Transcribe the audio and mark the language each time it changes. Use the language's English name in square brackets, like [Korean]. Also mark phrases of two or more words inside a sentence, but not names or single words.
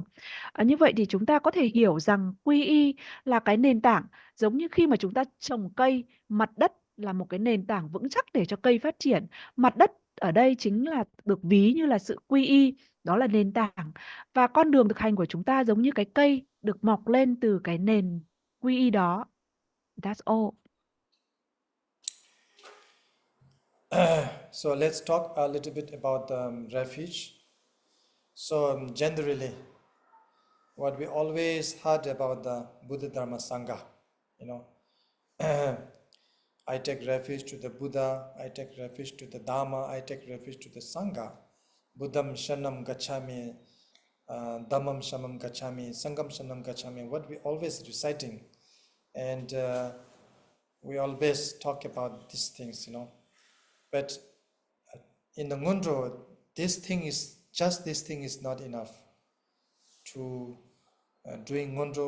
[Vietnamese] Như vậy thì chúng ta có thể hiểu rằng quy y là cái nền tảng, giống như khi mà chúng ta trồng cây, mặt đất là một cái nền tảng vững chắc để cho cây phát triển. Mặt đất ở đây chính là được ví như là sự quy y, đó là nền tảng. Và con đường thực hành của chúng ta giống như cái cây được mọc lên từ cái nền quy y đó. [English] That's all. So let's talk a little bit about refuge. So generally, what we always heard about the Buddha Dharma Sangha, I take refuge to the Buddha, I take refuge to the Dharma, I take refuge to the Sangha. [Pali] Buddham Shanam Gacchami, Dhammam Shanam Gacchami, Sangham Shanam Gacchami, [English] what we always reciting. And we always talk about these things, But in the Ngondro, this thing is not enough to doing Ngondro.